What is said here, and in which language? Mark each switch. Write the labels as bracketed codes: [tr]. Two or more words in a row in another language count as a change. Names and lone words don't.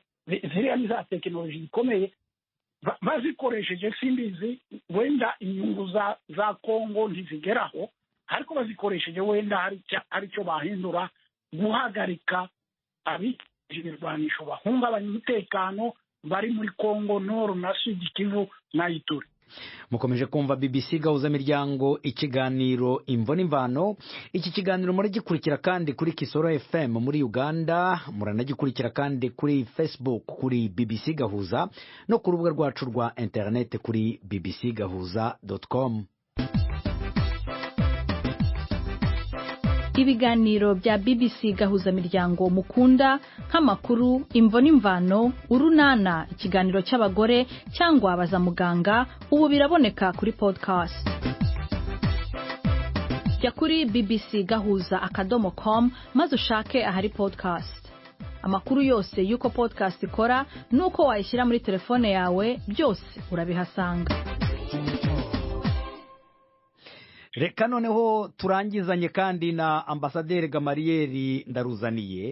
[rw] Ziriya ni za tekinoloji zikomeye bazikoresheje, simbizi wenda inyungu za Kongo ntizigeraho, ariko bazikoresheje wenda hari cyo bahindura, guhagarika abirwanisho bahungabanya umutekano bari muri Kongo Nord na Sud Kivu na Ituri. Mukomeje kumva BBC Gahuzamiryango, ikiganiro Imvo n'Imvano. Iki kiganiro muragikurikira kandi kuri Kisoro FM muri Uganda, muranagikurikira kandi kuri Facebook kuri BBC Gahuza, no ku rubuga rwacu rwa internet kuri bbcgahuza.com. Ibiganiro bya BBC Gahuzamiryango mukunda nk'amakuru, Imvo n'Imvano, Urunana, ikiganiro cy'abagore cyangwa abaza muganga, ubu biraboneka kuri podcast. Jya kuri bbcgahuza.com maze ushake ahari podcast. Amakuru yose y'uko podcast ikora nuko wayishyira muri telefone yawe, byose urabihasanga. Reka noneho turangizanye kandi na Ambasaderi Gamaliel Ndaruzaniye.